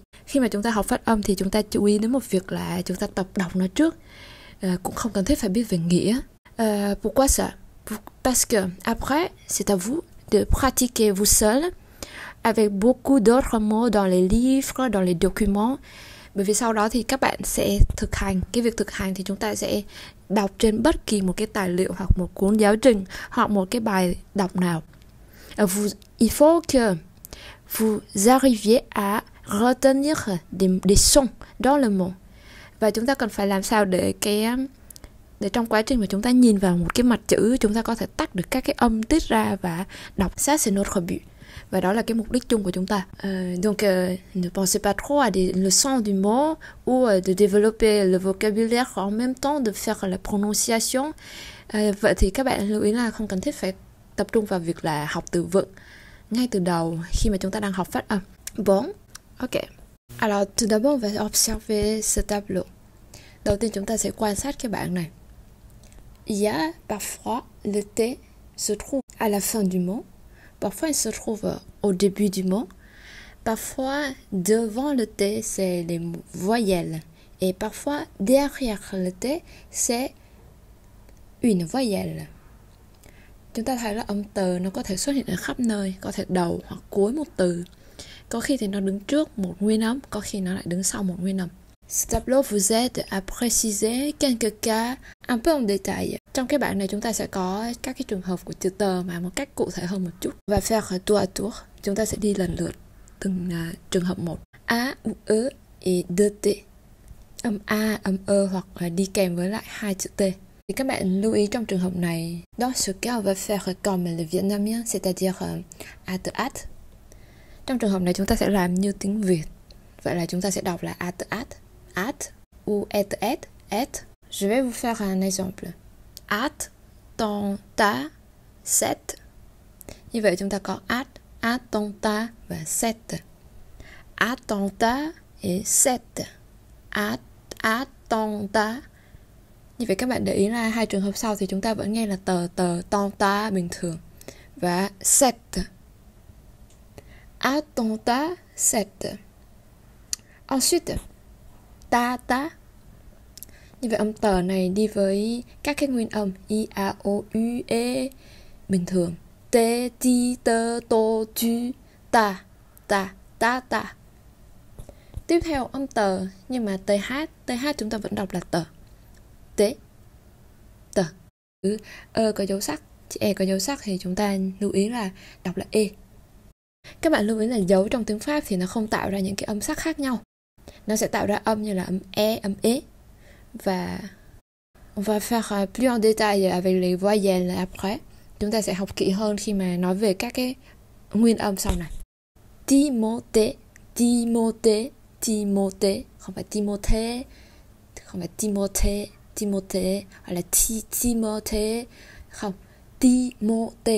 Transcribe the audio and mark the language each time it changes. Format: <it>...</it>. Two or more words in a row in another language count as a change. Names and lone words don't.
<vi>Khi mà chúng ta học phát âm thì chúng ta chú ý đến một việc là chúng ta tập đọc nó trước. Cũng không cần thiết phải biết về nghĩa.</vi> <fr>Pourquoi ça? Parce que après, c'est à vous de pratiquer vous seul avec beaucoup d'autres mots dans les livres, dans les documents.</fr> <vi>Bởi vì sau đó thì các bạn sẽ thực hành. Cái việc thực hành thì chúng ta sẽ đọc trên bất kỳ một cái tài liệu hoặc một cuốn giáo trình hoặc một cái bài đọc nào.</vi> <fr>Il faut que vous arriviez à retenir des sons dans le mot.</fr> <vi>Và chúng ta cần phải làm sao để trong quá trình mà chúng ta nhìn vào một cái mặt chữ, chúng ta có thể tách được các cái âm tiết ra và đọc.</vi> <fr>Ça c'est notre but.</fr> <vi>Và đó là cái mục đích chung của chúng ta.</vi> <fr>Donc, ne pensez pas trop à le son du mot ou de développer le vocabulaire en même temps de faire la prononciation.</fr> <vi>Vậy thì các bạn lưu ý là không cần thiết phải tập trung vào việc là học từ vựng ngay từ đầu khi mà chúng ta đang học phát âm.</vi> <fr>Bon, ok. Alors, tout d'abord, on va observer ce tableau.</fr> <vi>Đầu tiên chúng ta sẽ quan sát cái bảng này.</vi> <fr>Il y a parfois le T se trouve à la fin du mot. Parfois, il se trouve au début du mot. Parfois, devant le T, c'est les voyelles. Et parfois, derrière le T, c'est une voyelle.</fr> <vi>Chúng ta thấy là âm tờ nó có thể xuất hiện ở khắp nơi, có thể đầu hoặc cuối một từ. Có khi thì nó đứng trước một nguyên âm, có khi nó lại đứng sau một nguyên âm.</vi> <fr>Ce tableau vous aide à préciser quelques cas un peu en détail.</fr> <vi>Trong cái bảng này chúng ta sẽ có các cái trường hợp của chữ tờ mà một cách cụ thể hơn một chút.</vi> <fr>Và faire tour à tour.</fr> <vi>Chúng ta sẽ đi lần lượt. từng trường hợp một.</vi> <fr>A ou E et deux T.</fr> <vi>Âm A, âm E hoặc là đi kèm với lại hai chữ T. Thì các bạn lưu ý trong trường hợp này,</vi> <fr>dans ce cas on va faire comme le vietnamien, c'est-à-dire a te at.</fr> <vi>Trong trường hợp này chúng ta sẽ làm như tiếng Việt. Vậy là chúng ta sẽ đọc là a te at,</vi> <fr>ou et. Je vais vous faire un exemple. At, ton, ta, set.</fr> <vi>Như vậy chúng ta có at ton, ta và set.</vi> <fr>At ton, ta et set. At ton, ta.</fr> <vi>Như vậy các bạn để ý là hai trường hợp sau thì chúng ta vẫn nghe là tờ, ton, ta bình thường. Và set. À ton, ta, set.</vi> <fr>Ensuite, ta.</fr> <vi>Như vậy âm tờ này đi với các cái nguyên âm I, A, O, U, E bình thường. Te, ti, tơ, tô, tu, ta. Tiếp theo âm tờ nhưng mà TH chúng ta vẫn đọc là tờ. Tờ. Có dấu sắc, chữ E có dấu sắc thì chúng ta lưu ý là đọc là E. Các bạn lưu ý là dấu trong tiếng Pháp thì nó không tạo ra những cái âm sắc khác nhau. Nó sẽ tạo ra âm như là âm E, âm E.</vi> <fr>Và on va faire plus en détail avec les voyelles après.</fr> <vi>Chúng ta sẽ học kỹ hơn khi mà nói về các cái nguyên âm sau này. Timothée, không phải Timothée, hoặc là Timothée, không, Timothée.</vi>